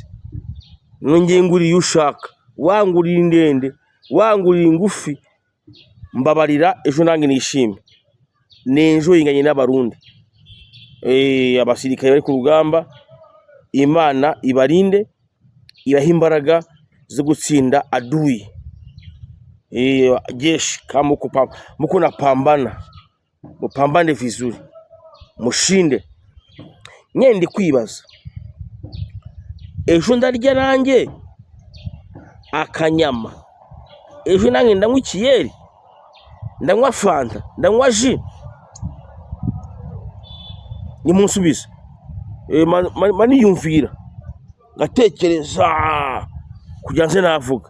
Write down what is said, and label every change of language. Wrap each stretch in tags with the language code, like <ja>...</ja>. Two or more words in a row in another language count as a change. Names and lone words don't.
<rn>Nongeye nguriye ushaka, wangurira indende, wangurira ingufi, mbabarira ejo nange nishime. N'ejo inganye n'abarundi, abasirikare bari ku rugamba. Imana ibarinde, ibaha imbaraga zo gutsinda adui.</rn> <sw>Jeshi kama muko napambana, mupambane vizuri, mushinde.</sw> <rn>Ndi kwibaza, ejo ndarya nanjye akanyama, ejo nanjye ndanywa ikiyeri, ndanywa fanta, ndanywa ji. Nimunsubize, maniyumvira ngatekereza kugira nze navuga.</rn>